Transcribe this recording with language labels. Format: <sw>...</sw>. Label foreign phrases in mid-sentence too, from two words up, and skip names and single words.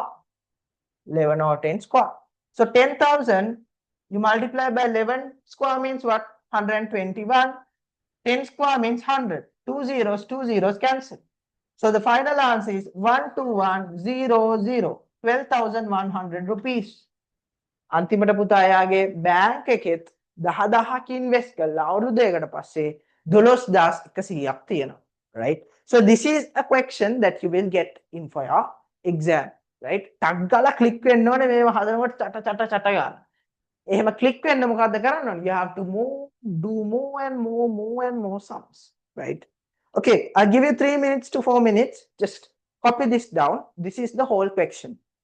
<en>11 over 10 square. So 10,000 you multiply by 11 square means what? 121. 10 square means 100. 2 zeros cancel. So the final answer is 12100. 12,100 rupees.</en> <si>අන්තිමට පුතා එයාගේ bank එකෙත් 10,000ක් invest කරලා අවුරුදු දෙකකට පස්සේ 12,100ක් තියෙනවා.</si> <en>Right? So this is a question that you will get in for your exam. Right?</en> <si>ටක් ගාලා click වෙන්න ඕනේ මේව හදනකොට චට ගාලා. එහෙම click වෙන්න මොකද්ද කරන්න ඕනේ?</si> <en>You have to do more and more sums. Right? Okay, I'll give you 3 minutes to 4 minutes. Just copy this down. This is the whole question.</en>